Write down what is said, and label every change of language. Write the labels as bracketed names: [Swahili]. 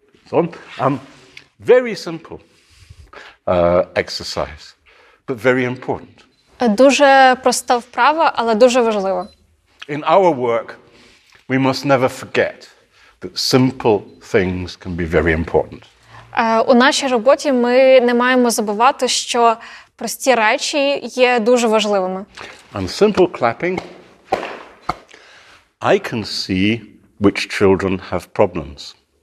[English] So, very simple exercise, but very important. [Ukrainian] Дуже проста вправа, але дуже важлива. [English] In our work, we must never forget that simple things can be very important. [Ukrainian] У нашій роботі ми не маємо забувати, що прості речі є дуже важливими. [English] And simple clapping, I can see which children have problems.